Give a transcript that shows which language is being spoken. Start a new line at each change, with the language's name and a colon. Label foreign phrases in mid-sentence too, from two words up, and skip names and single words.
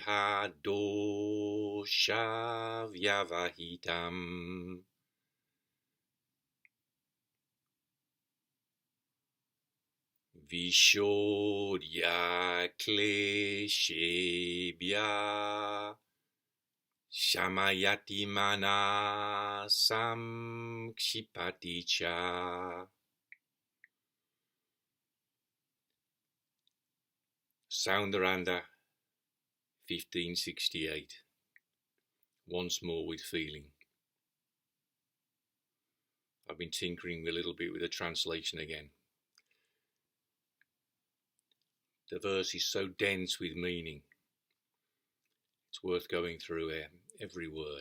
Sanskrit: doṣa-vyavahitaṁ viśodhya kleśebhyaḥ śamayati manaḥ saṁkṣipati ca. Saundarananda, 1568.
English: Once more with feeling. I've been tinkering a little bit with the translation again. The verse is so dense with meaning. It's worth going through every word.